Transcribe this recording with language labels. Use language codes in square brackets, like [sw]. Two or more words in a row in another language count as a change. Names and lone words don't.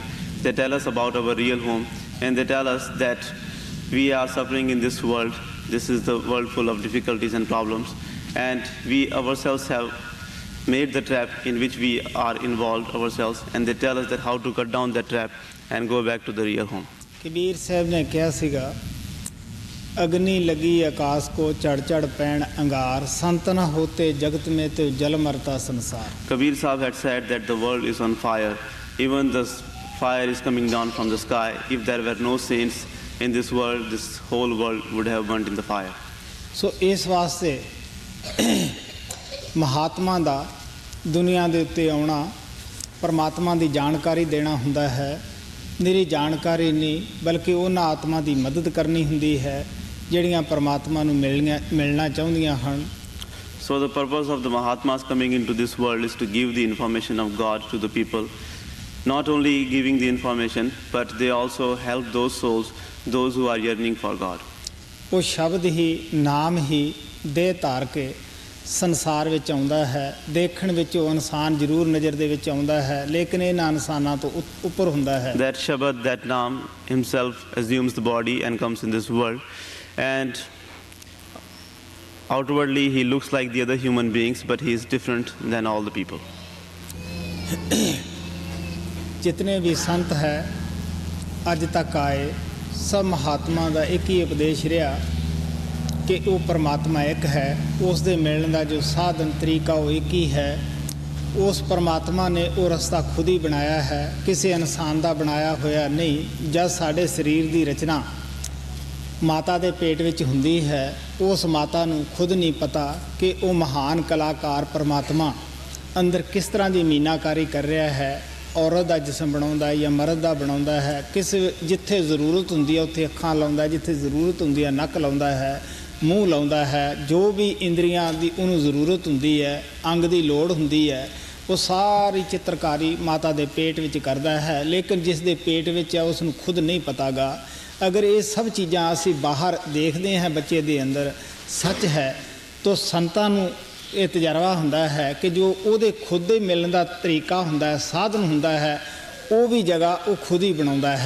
[en] They tell us about our real home, and they tell us that we are suffering in this world. This is the world full of difficulties and problems, and we ourselves have made the trap in which we are involved ourselves, and they tell us that how to cut down that trap and go back to the real home. [pa] ਕਬੀਰ ਸਾਹਿਬ ਨੇ ਕਿਹਾ ਸੀਗਾ, [hi] अग्नि लगी आकाश को चढ़ चढ़ पैण अंगार, संत न होते जगत में तो जल मरता संसार. [en] Kabir Sahib had said that the world is on fire, even the fire is coming down from the sky. If there were no saints in this world, this whole world would have burnt in the fire. [hi] सो इस वास्ते महात्मा [pa] ਦਾ ਦੁਨੀਆ ਦੇ ਉੱਤੇ ਆਉਣਾ, ਪਰਮਾਤਮਾ ਦੀ ਜਾਣਕਾਰੀ ਦੇਣਾ ਹੁੰਦਾ ਹੈ. ਨਿਰੀ ਜਾਣਕਾਰੀ ਨਹੀਂ, ਬਲਕਿ ਉਹਨਾਂ ਆਤਮਾ ਦੀ ਮਦਦ ਕਰਨੀ ਹੁੰਦੀ ਹੈ ਜਿਹੜੀਆਂ ਪਰਮਾਤਮਾ ਨੂੰ ਮਿਲਣਾ ਚਾਹੁੰਦੀਆਂ ਹਨ. [en] So the purpose of the Mahatmas coming into this world is to give the information of God to the people. Not only giving the information, but they also help those souls, those who are yearning for God. [pa] ਉਹ ਸ਼ਬਦ ਹੀ, ਨਾਮ ਹੀ ਦੇਹ ਧਾਰ ਕੇ ਸੰਸਾਰ ਵਿੱਚ ਆਉਂਦਾ ਹੈ. ਦੇਖਣ ਵਿੱਚ ਉਹ ਇਨਸਾਨ ਜ਼ਰੂਰ ਨਜ਼ਰ ਦੇ ਵਿੱਚ ਆਉਂਦਾ ਹੈ, ਲੇਕਿਨ ਇਹਨਾਂ ਇਨਸਾਨਾਂ ਤੋਂ ਉੱਪਰ ਹੁੰਦਾ ਹੈ. [en] That Shabad, that Naam himself assumes the body and comes in this world. And outwardly he looks like the other human beings, but he is different than all the people. [hi] जितने भी संत है अज तक आए, सब महात्मा का एक ही उपदेश रहा कि वो परमात्मा एक है. उस दे मिलने का जो साधन तरीका वो एक ही है. उस परमात्मा ने वो रस्ता खुद ही बनाया है, किसी इंसान का बनाया होया नहीं. [pa] ਜਬ ਸਾਡੇ ਸ਼ਰੀਰ ਕੀ ਰਚਨਾ ਮਾਤਾ ਕੇ ਪੇਟ ਵਿਚ ਹੁੰਦੀ ਹੈ, ਉਸ ਮਾਤਾ ਨੂੰ ਖੁਦ ਨਹੀਂ ਪਤਾ ਕਿ ਵੋ ਮਹਾਨ ਕਲਾਕਾਰ ਪਰਮਾਤਮਾ ਅੰਦਰ ਕਿਸ ਤਰ੍ਹਾਂ ਕੀ ਮੀਨਾਕਾਰੀ ਕਰ ਰਹਾ ਹੈ. ਔਰਤ ਕਾ ਜਿਸਮ ਬਣਾਉਂਦਾ ਯਾ ਮਰਦ ਕਾ ਬਣਾਉਂਦਾ ਹੈ. ਕਿਸ ਜਿੱਥੇ ਜ਼ਰੂਰਤ ਹੁੰਦੀ ਹੈ ਉੱਥੇ ਅੱਖਾਂ ਲਾਉਂਦਾ ਹੈ, ਜਿੱਥੇ ਜ਼ਰੂਰਤ ਹੁੰਦੀ ਹੈ ਨੱਕ ਲਾਉਂਦਾ ਹੈ, ਮੂੰਹ ਲਾਉਂਦਾ ਹੈ. ਜੋ ਭੀ ਇੰਦਰੀਆਂ ਕੀ ਉਨ੍ਹਾਂ ਨੇ ਜ਼ਰੂਰਤ ਹੁੰਦੀ ਹੈ, ਅੰਗ ਕੀ ਲੋੜ ਹੁੰਦੀ ਹੈ, ਵੋ ਸਾਰੀ ਚਿੱਤਰਕਾਰੀ ਮਾਤਾ ਕੇ ਪੇਟ ਵਿਚ ਕਰਦਾ ਹੈ. ਲੇਕਿਨ ਜਿਸ ਦੇ ਪੇਟ ਵਿਚ ਹੈ ਉਸਨੂੰ ਖੁਦ ਨਹੀਂ ਪਤਾਗਾ. ਅਗਰ ਯੇ ਸਬ ਚੀਜ਼ਾਂ ਅਸੀਂ ਬਾਹਰ ਦੇਖਤੇ ਹੈਂ ਬੱਚੇ ਕੇ ਅੰਦਰ ਸੱਚ ਹੈ, ਤੋ ਸੰਤਾਂ ਨੂੰ ਯੇ ਤਜਰਬਾ ਹੁੰਦਾ ਹੈ ਕਿ ਜੋ ਉਹਦੇ ਖੁਦ ਦੇ ਮਿਲਣ ਦਾ ਤਰੀਕਾ ਹੁੰਦਾ ਹੈ, ਸਾਧਨ ਹੁੰਦਾ ਹੈ, ਵੋ ਭੀ ਜਗ੍ਹਾ ਵੋ ਖੁਦ ਹੀ ਬਣਾਉਂਦਾ ਹੈ.